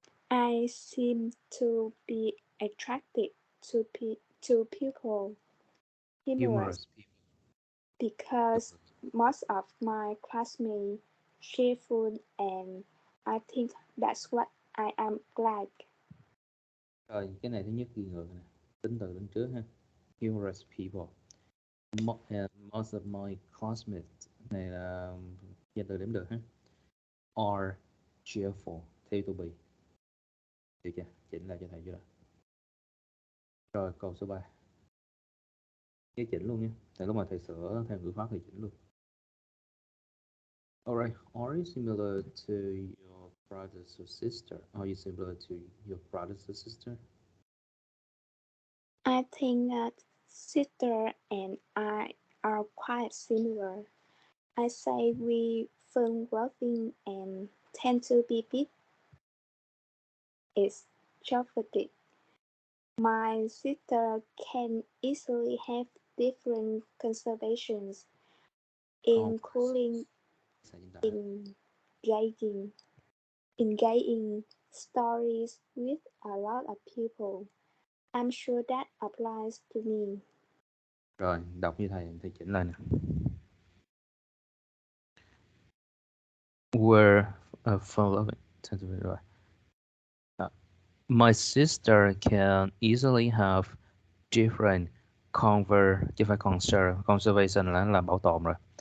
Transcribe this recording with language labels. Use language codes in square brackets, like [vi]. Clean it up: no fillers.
[en] I seem to be attracted to people humorous Humorous people. because most of my classmates cheerful and I think that's what I am glad. [vi] Rồi, cái này thứ nhất ghi ngược nè. Tính từ lên trước ha. [en] Humorous people. Most of my classmates. [vi] Này là danh từ đếm được ha. [en] Are cheerful. [vi] Theo to be. Được chưa? Chỉnh lại cho thầy chưa? Rồi, câu số 3. Cái chỉnh luôn nha. Tại lúc mà thầy sửa theo ngữ pháp thì chỉnh luôn. [en] Alright, are you similar to your brothers or sister? Are you similar to your brothers or sister? I think that sister and I are quite similar. I say we fun-loving and tend to be bit extroverted. My sister can easily have different conservations, including engaging engaging stories with a lot of people. I'm sure that applies to me. [vi] Rồi, đọc như thầy chỉnh lại nè. [en] Were following. Rồi. My sister can easily have different [vi] chứ phải [en] conservation [vi] là bảo tồn rồi.